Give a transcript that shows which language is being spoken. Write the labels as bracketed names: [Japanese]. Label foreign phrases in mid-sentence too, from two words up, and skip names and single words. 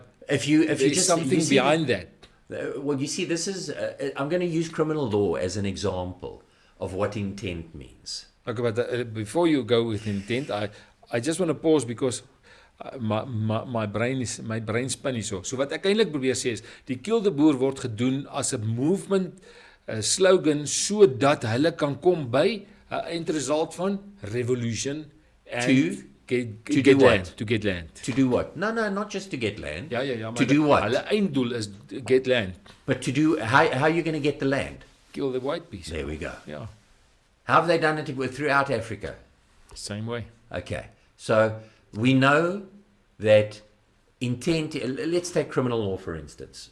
[English] if you just something behind that. Well, you see, this is. I'm going to use criminal law as an example of what intent means. Okay, but before you go with intent, I just want to pause, because my brain spin [Afrikaans] nie so. So wat ek eintlik probeer sê is, die [English] kill the boer [Afrikaans] word gedoen as 'n [English] movement slogan [Afrikaans] sodat hulle kan kom by 'n eindresult van [English] revolution and to get land. To get land. To do what? No, not just to get land. [Afrikaans] Ja, [English] to do what? [Afrikaans] Hulle einddoel is [English] get land. But to do, how are you going to get the land? Kill the white people. There we go. Yeah. How have they done it throughout Africa? Same way. Okay. So we know that intent, let's take criminal law for instance.